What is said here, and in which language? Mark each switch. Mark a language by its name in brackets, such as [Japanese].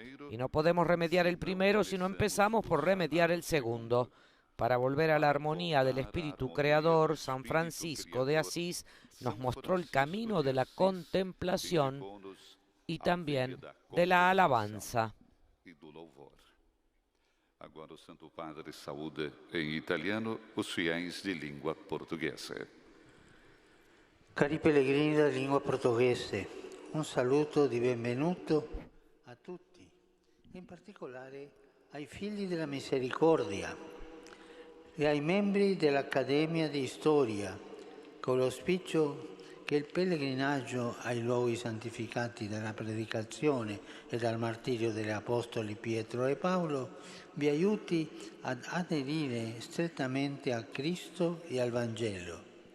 [Spanish] Y no podemos remediar el primero si no empezamos por remediar el segundo. Para volver a la armonía del Espíritu Creador, San Francisco de Asís nos mostró el camino de la contemplación y también de la alabanza. [Portuguese] Agora o Santo Padre saúda em italiano os fiéis de língua portuguesa. [Italian] Cari pellegrini della lingua portoghese, un saluto di benvenuto a tutti, in particolare ai figli della misericordia e ai membri dell'Accademia di Storia, con l'auspicio che il pellegrinaggio ai luoghi santificati dalla predicazione e dal martirio degli apostoli Pietro e Paolo vi aiuti ad aderire strettamente a Cristo e al Vangelo.